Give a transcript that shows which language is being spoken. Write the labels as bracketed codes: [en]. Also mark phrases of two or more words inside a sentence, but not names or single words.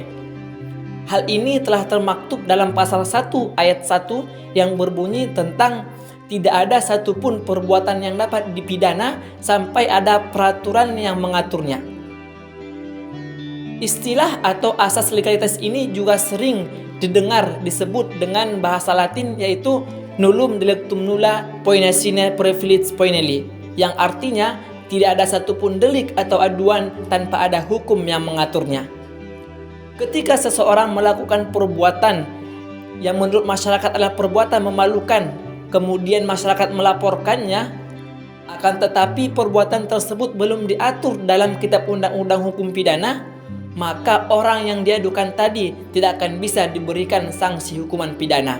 [id] Hal ini telah termaktub dalam pasal 1 ayat 1 yang berbunyi tentang tidak ada satupun perbuatan yang dapat dipidana sampai ada peraturan yang mengaturnya. Istilah atau asas legalitas ini juga sering didengar disebut dengan bahasa Latin yaitu [la] nullum delictum nulla poena sine praevilis poeneli, [id] yang artinya tidak ada satupun delik atau aduan tanpa ada hukum yang mengaturnya. Ketika seseorang melakukan perbuatan yang menurut masyarakat adalah perbuatan memalukan, kemudian masyarakat melaporkannya, akan tetapi perbuatan tersebut belum diatur dalam kitab undang-undang hukum pidana, maka orang yang diadukan tadi tidak akan bisa diberikan sanksi hukuman pidana.